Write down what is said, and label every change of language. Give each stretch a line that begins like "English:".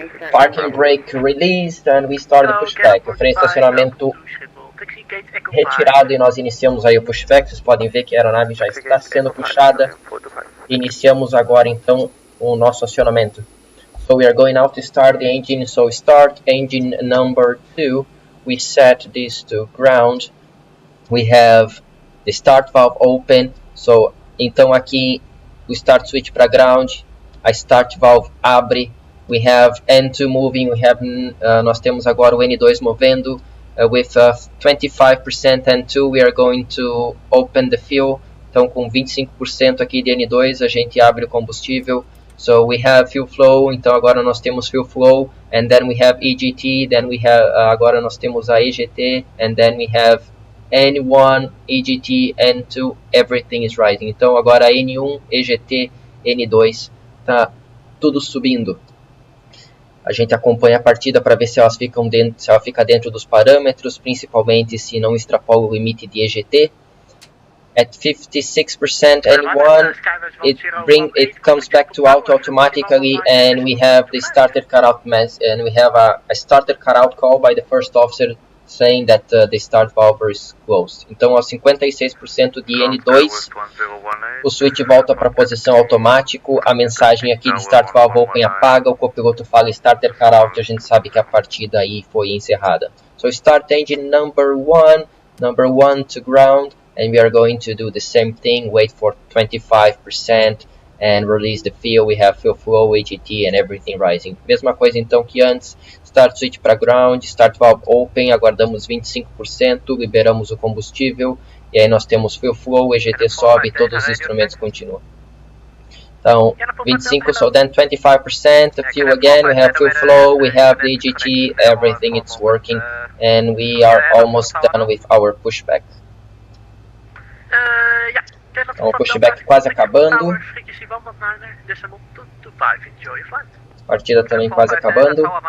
English: Parking brake released and we start the pushback.
Portuguese: O freio de estacionamento retirado e nós iniciamos aí o pushback. Vocês podem ver que a aeronave já está sendo puxada. Iniciamos agora então o nosso acionamento.
English: So we are going now to start the engine. So start engine number 2. We set this to ground. We have the start valve open.
Portuguese: So então aqui o start switch para ground. A start valve abre.
English: We have N2 moving. We have
Portuguese: nós temos agora o N2 movendo.
English: With 25% N2, we are going to open the fuel.
Portuguese: Então, com 25% aqui de N2, a gente abre o combustível.
English: So we have fuel flow.
Portuguese: Então, agora nós temos fuel flow.
English: And then we have EGT. Then we have
Portuguese: agora nós temos a EGT.
English: And then we have N1, EGT, N2. Everything is rising.
Portuguese: Então, agora N1, EGT, N2, tá tudo subindo. A gente acompanha a partida para ver se ela fica dentro dos parâmetros, principalmente se não extrapola o limite de EGT.
English: At 56% N1, it comes back to auto automatically, and we have the starter cutout and we have a starter cutout call by the first officer saying that the start valve is closed.
Portuguese: Então, aos 56% de N2, o switch volta para a posição automático, a mensagem aqui de start valve open apaga, o copiloto fala starter cutout, a gente sabe que a partida aí foi encerrada.
English: So start engine number 1 to ground, and we are going to do the same thing, wait for 25% and release the fuel. We have fuel flow, EGT and everything rising.
Portuguese: Mesma coisa então que antes, start switch para ground, start valve open, aguardamos 25%, liberamos o combustível e aí nós temos fuel flow, EGT sobe e todos os instrumentos continuam.
English: Então, 25, so then 25%, fuel again, we have fuel flow, we have the EGT, everything it's working, and we are almost done with our pushback.
Portuguese: Então, o pushback quase acabando. A partida também quase acabando.